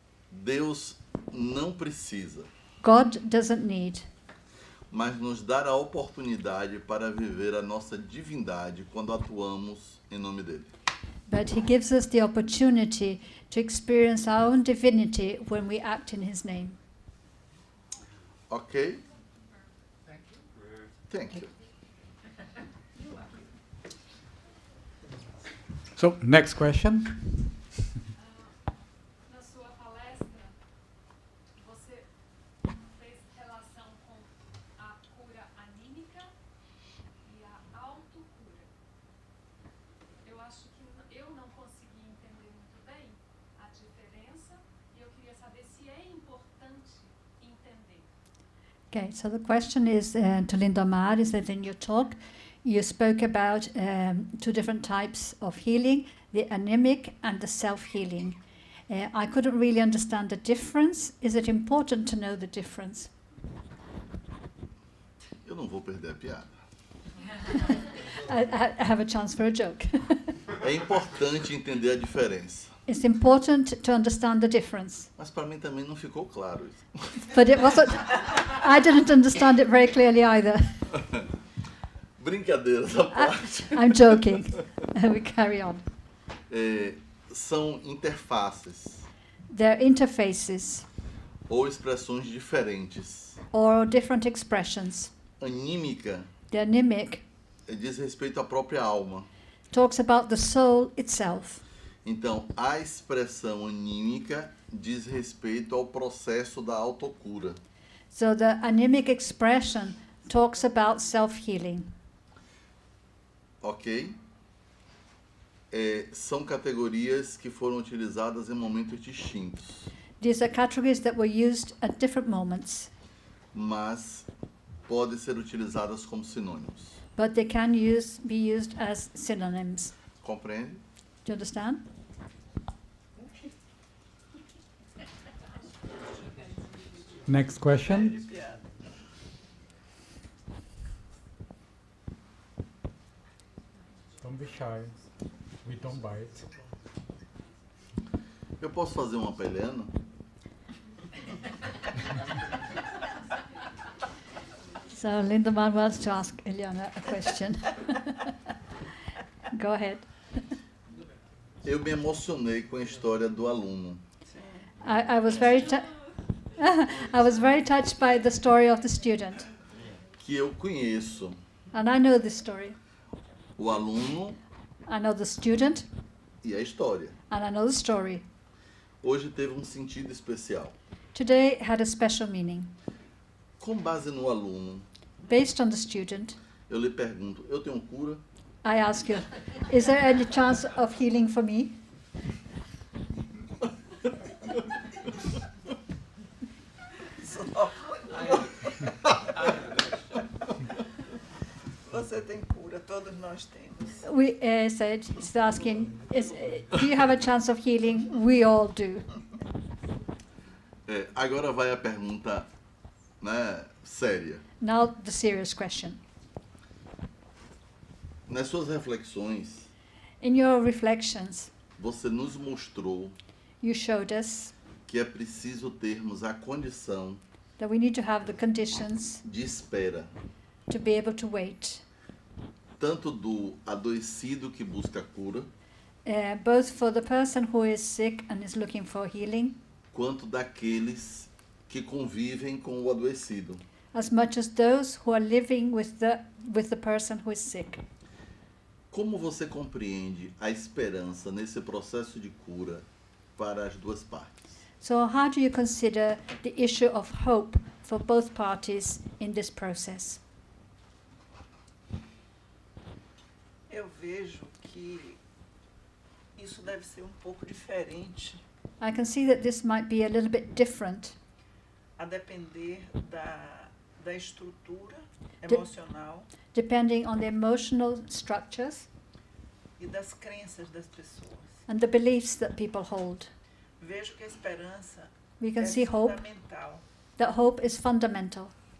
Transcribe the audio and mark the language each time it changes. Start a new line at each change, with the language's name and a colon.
Portuguese: Deus não precisa,
English: God doesn't need,
Portuguese: mas nos dá a oportunidade para viver a nossa divindade quando atuamos em nome dele.
English: but He gives us the opportunity to experience our own divinity when we act in His name.
Portuguese: Ok?
English: Thank you. So, next question.
Portuguese: Na sua palestra, você fez relação com a cura anímica e a autocura. Eu acho que eu não consegui entender muito bem a diferença e eu queria saber se é importante entender.
English: Okay, so the question is to Linda Mar, is that in your talk you spoke about two different types of healing, the anemic and the self-healing. I couldn't really understand the difference. Is it important to know the difference?
Portuguese: Eu não vou perder a piada.
English: I have a chance for a joke.
Portuguese: É importante entender a diferença.
English: It's important to understand the difference.
Portuguese: Mas para mim também não ficou claro isso.
English: But it wasn't, I didn't understand it very clearly either.
Portuguese: Brincadeiras à parte.
English: I'm joking. We carry on.
Portuguese: São interfaces
English: They're interfaces
Portuguese: ou expressões diferentes.
English: or different expressions.
Portuguese: Anímica
English: The anemic
Portuguese: diz respeito à própria alma.
English: talks about the soul itself.
Portuguese: Então, a expressão anímica diz respeito ao processo da autocura.
English: So the anemic expression talks about self-healing.
Portuguese: Ok? São categorias que foram utilizadas em momentos distintos,
English: These are categories that were used at different moments,
Portuguese: mas podem ser utilizadas como sinônimos.
English: but they can be used as synonyms.
Portuguese: Compreende?
English: Do you understand? Next question. Don't be shy. We don't bite.
Portuguese: Eu posso fazer uma para Helena?
English: So Lindemann wants to ask Eliana a question. Go ahead.
Portuguese: Eu me emocionei com a história do aluno.
English: I was very I was very touched by the story of the student,
Portuguese: Que eu conheço.
English: and I know this story.
Portuguese: O aluno
English: I know the student,
Portuguese: e a história.
English: and I know the story.
Portuguese: Hoje teve um sentido especial.
English: Today had a special meaning.
Portuguese: Com base no aluno,
English: Based on the student,
Portuguese: eu lhe pergunto, eu tenho cura?
English: I ask you, is there any chance of healing for me?
Portuguese: isso não. Você tem cura, todos nós temos.
English: We said, he's asking, do you have a chance of healing? We all do.
Portuguese: Agora vai a pergunta, né, séria.
English: Now the serious question.
Portuguese: Nas suas reflexões,
English: In your reflections,
Portuguese: você nos mostrou
English: you showed us
Portuguese: que é preciso termos a condição
English: that we need to have the conditions
Portuguese: de espera,
English: to be able to wait,
Portuguese: tanto do adoecido que busca cura,
English: both for the person who is sick and is looking for healing,
Portuguese: quanto daqueles que convivem com o adoecido.
English: as much as those who are living with the person who is sick.
Portuguese: Como você compreende a esperança nesse processo de cura para as duas partes?
English: So how do you consider the issue of hope for both parties in this process?
Portuguese: Eu vejo que isso deve ser um pouco diferente,
English: I can see that this might be a little bit different,
Portuguese: a depender da estrutura
English: De-
Portuguese: emocional
English: depending on the emotional structures
Portuguese: e das crenças das pessoas.
English: and the beliefs that people hold.
Portuguese: Vejo que a esperança
English: We can
Portuguese: é
English: see hope,
Portuguese: fundamental.
English: that hope is fundamental.